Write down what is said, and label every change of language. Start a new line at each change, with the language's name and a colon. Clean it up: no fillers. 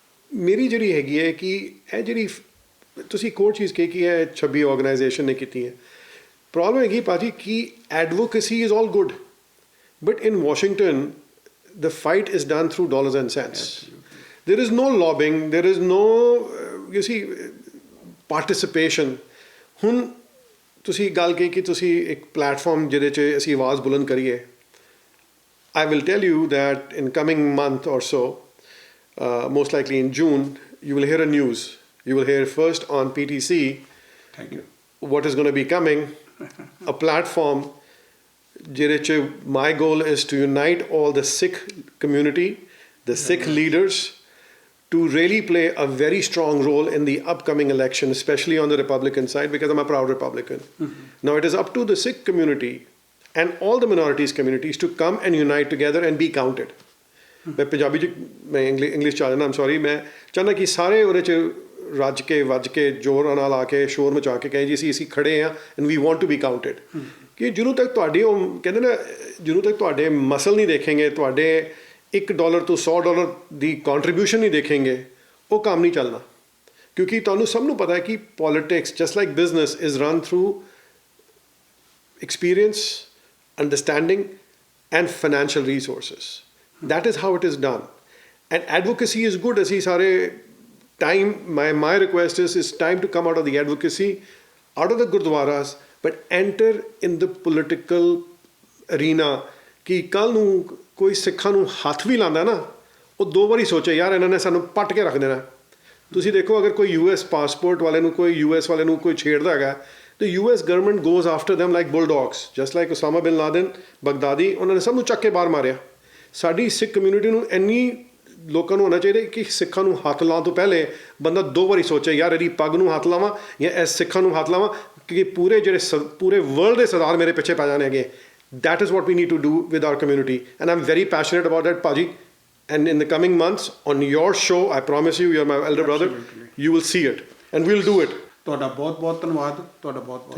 Punjabi: ਮੇਰੀ ਜਿਹੜੀ ਹੈਗੀ ਹੈ ਕਿ ਇਹ ਜਿਹੜੀ ਤੁਸੀਂ ਇੱਕ ਹੋਰ ਚੀਜ਼ ਕਹੀ ਕਿ ਹੈ 26 ਆਰਗੇਨਾਈਜੇਸ਼ਨ ਨੇ ਕੀਤੀ ਹੈ ਪ੍ਰੋਬਲਮ ਹੈਗੀ ਭਾਜੀ ਕਿ
English: Advocacy is all good but in Washington the fight is done through dollars and cents. There is no lobbying, there is no, you see, participation.
Punjabi: ਹੁਣ ਤੁਸੀਂ ਗੱਲ ਕਹੀ ਕਿ ਤੁਸੀਂ ਇੱਕ ਪਲੇਟਫਾਰਮ ਜਿਹਦੇ 'ਚ ਅਸੀਂ ਆਵਾਜ਼ ਬੁਲੰਦ ਕਰੀਏ
English: I will tell you that in coming month or so, most likely in June, you will hear a news. You will hear first on PTC Thank you. what is going to be coming, a platform
Punjabi: ਜਿਹਦੇ 'ਚ
English: my goal is to unite all the Sikh community, the Sikh leaders, to really play a very strong role in the upcoming election, especially on the Republican side, because I'm a proud Republican. Now it is up to the Sikh community and all the minorities communities to come and unite together and be counted.
Punjabi: ਮੈਂ ਪੰਜਾਬੀ 'ਚ ਮੈਂ English 'ਚ ਆ ਜਾਣਾ,
English: I'm sorry,
Punjabi: ਮੈਂ ਚਾਹੁੰਦਾ ਕਿ ਸਾਰੇ ਉਹਦੇ 'ਚ ਰੱਜ ਕੇ ਵੱਜ ਕੇ ਜ਼ੋਰਾਂ ਨਾਲ ਆ ਕੇ ਸ਼ੋਰ ਮਚਾ ਕੇ ਕਹੇ ਜੀ ਅਸੀਂ ਖੜੇ ਹਾਂ
English: And we want to be counted.
Punjabi: ਕਿ ਜਦੋਂ ਤੱਕ ਤੁਹਾਡੀ ਉਹ ਕਹਿੰਦੇ ਨਾ, ਜਦੋਂ ਤੱਕ ਤੁਹਾਡੇ ਮਸਲ ਨਹੀਂ ਦੇਖेंगे, ਤੁਹਾਡੇ $1 ਤੋਂ $100 ਦੀ ਕੰਟਰੀਬਿਊਸ਼ਨ ਨਹੀਂ ਦੇਖेंगे, ਉਹ ਕੰਮ ਨਹੀਂ ਚੱਲਣਾ। ਕਿਉਂਕਿ ਤੁਹਾਨੂੰ ਸਭ ਨੂੰ ਪਤਾ ਹੈ ਕਿ
English: Politics just like business is run through experience, understanding, and financial resources. That is how it is done. And advocacy is good. As sare time, my request is it's time to come out of the advocacy, out of the gurdwaras, but enter in the political arena.
Punjabi: ਕਿ ਕੱਲ ਨੂੰ ਕੋਈ ਸਿੱਖਾਂ ਨੂੰ ਹੱਥ ਵੀ ਲਾਉਂਦਾ ਨਾ, ਉਹ ਦੋ ਵਾਰੀ ਸੋਚੇ ਯਾਰ ਇਹਨਾਂ ਨੇ ਸਾਨੂੰ ਪੱਟ ਕੇ ਰੱਖ ਦੇਣਾ। ਤੁਸੀਂ ਦੇਖੋ ਅਗਰ ਕੋਈ US ਪਾਸਪੋਰਟ ਵਾਲੇ ਨੂੰ, ਕੋਈ US ਵਾਲੇ ਨੂੰ ਕੋਈ ਛੇੜਦਾ ਹੈਗਾ,
English: the US government goes after them like bulldogs, just like Osama bin Laden, Baghdadi,
Punjabi: ਉਹਨਾਂ ਨੇ ਸਭ ਨੂੰ ਚੱਕ ਕੇ ਬਾਹਰ ਮਾਰਿਆ। ਸਾਡੀ ਸਿੱਖ ਕਮਿਊਨਿਟੀ ਨੂੰ ਇੰਨੀ ਲੋਕਾਂ ਨੂੰ ਹੋਣਾ ਚਾਹੀਦਾ ਕਿ ਸਿੱਖਾਂ ਨੂੰ ਹੱਥ ਲਾਉਣ ਤੋਂ ਪਹਿਲੇ ਬੰਦਾ ਦੋ ਵਾਰੀ ਸੋਚੇ ਯਾਰ ਇਹਦੀ ਪੱਗ ਨੂੰ ਹੱਥ ਲਾਵਾਂ ਜਾਂ ਇਸ ਸਿੱਖਾਂ ਨੂੰ ਹੱਥ ਲਾਵਾਂ, ਕਿ ਪੂਰੇ ਜਿਹੜੇ ਪੂਰੇ ਵਰਲਡ ਦੇ ਸਰਦਾਰ ਮੇਰੇ ਪਿੱਛੇ ਪੈ ਜਾਣੇ ਹੈਗੇ।
English: That is what we need to do with our community, and I'm very passionate about that, Paji. And in the coming months on your show, I promise you, you're my elder brother, you will see it and we'll do it.
Punjabi: ਤੁਹਾਡਾ ਬਹੁਤ ਬਹੁਤ ਧੰਨਵਾਦ, ਤੁਹਾਡਾ ਬਹੁਤ ਬਹੁਤ